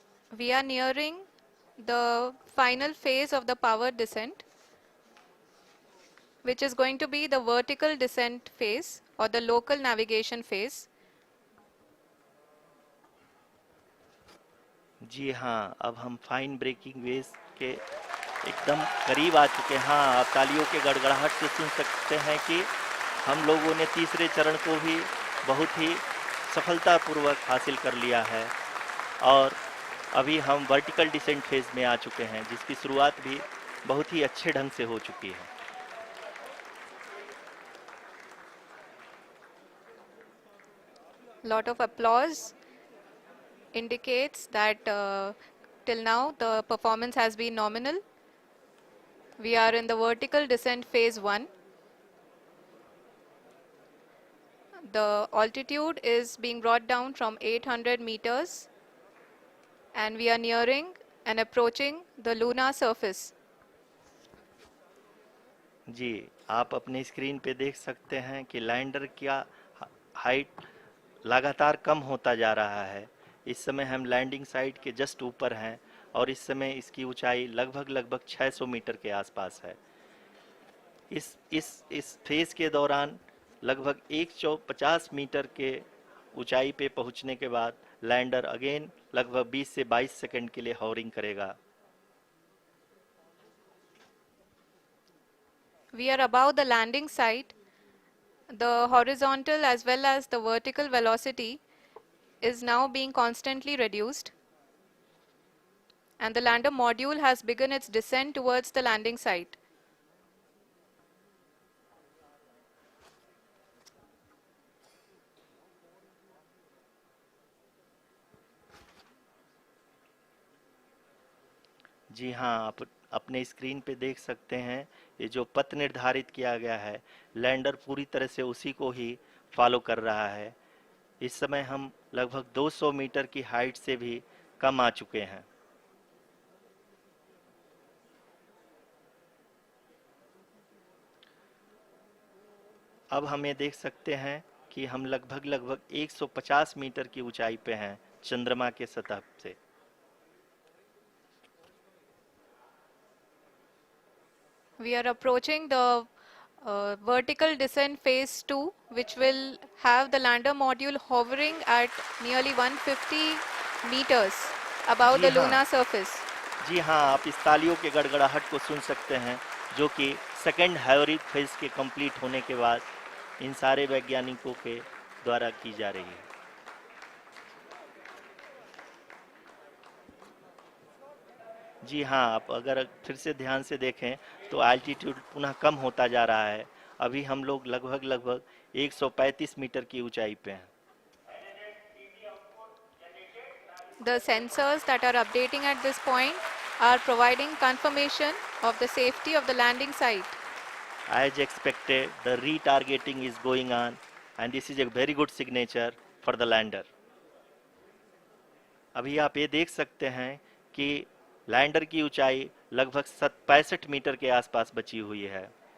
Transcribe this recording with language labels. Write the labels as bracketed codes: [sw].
[en] We are nearing the final phase of the power descent, which is going to be the vertical descent phase or the local navigation phase. [hi] जी हाँ, अब हम fine breaking wave के एकदम करीब आ चुके हैं। हाँ, आप तालियों के गड़गड़ाहट से सुन सकते हैं कि हम लोगों ने तीसरे चरण को भी बहुत ही सफलतापूर्वक हासिल कर लिया है और अभी हम वर्टिकल डिसेंट फेज में आ चुके हैं, जिसकी शुरुआत भी बहुत ही अच्छे ढंग से हो चुकी है। [en] Lot of applause indicates that till now the performance has been nominal. We are in the vertical descent phase 1. The altitude is being brought down from 800 meters, and we are nearing and approaching the lunar surface. [hi] जी, आप अपने screen पे देख सकते हैं कि lander का height लगातार कम होता जा रहा है। इस समय हम लैंडिंग साइट के जस्ट ऊपर हैं और इस समय इसकी ऊंचाई लगभग 600 मीटर के आसपास है। इस फेज के दौरान लगभग 150 मीटर के ऊंचाई पे पहुंचने के बाद लैंडर अगेन लगभग 20 से 22 सेकंड के लिए हॉवरिंग करेगा। [en] We are above the landing site. The horizontal as well as the vertical velocity is now being constantly reduced. And the lander module has begun its descent towards the landing site. [hi] जी हाँ, आप अपने screen पे देख सकते हैं ये जो पथ निर्धारित किया गया है, लैंडर पूरी तरह से उसी को ही फॉलो कर रहा है। इस समय हम लगभग 200 मीटर की हाइट से भी कम आ चुके हैं। अब हम ये देख सकते हैं कि हम लगभग 150 मीटर की ऊंचाई पे हैं चंद्रमा के सतह से। [en] We are approaching the vertical descent phase 2, which will have the lander module hovering at nearly 150 meters above [hi] ji [en] the [hi] हाँ, [en] lunar surface. [hi] जी हाँ, आप इस तालियों के गड़गड़ाहट को सुन सकते हैं जो कि सेकंड हाइवरिक फेज के कंप्लीट होने के बाद इन सारे वैज्ञानिकों के द्वारा की जा रही है। जी हाँ, आप अगर फिर से ध्यान से देखें तो एल्टीट्यूड पुनः कम होता जा रहा है। अभी हम लोग लगभग 135 मीटर की ऊंचाई पे हैं। [en] The sensors that are updating at this point are providing confirmation of the safety of the landing site. As expected, the retargeting is going on and this is a very good signature for the lander. [hi] अभी आप ये देख सकते हैं कि lander की ऊंचाई लगभग 65 मीटर के आसपास बची हुई है।